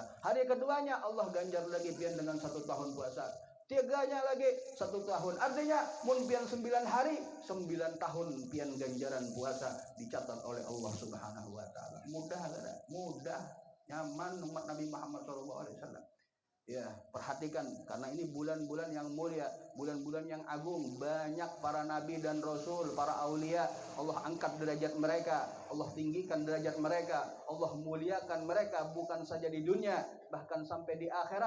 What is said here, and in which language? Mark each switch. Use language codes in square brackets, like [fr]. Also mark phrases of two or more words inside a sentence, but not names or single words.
[id] Hari keduanya Allah ganjar lagi pian dengan 1 tahun puasa. Tiganya lagi 1 tahun. Artinya mun pian 9 hari, 9 tahun pian ganjaran puasa dicatat oleh Allah [ar] Subhanahu wa taala. [id] Mudah kada? Mudah, nyaman umat Nabi Muhammad SAW. Ya, perhatikan karena ini bulan-bulan yang mulia, bulan-bulan yang agung, banyak para nabi dan rasul, para aulia, Allah angkat derajat mereka, Allah tinggikan derajat mereka, Allah muliakan mereka bukan saja di dunia, bahkan sampai di akhirat.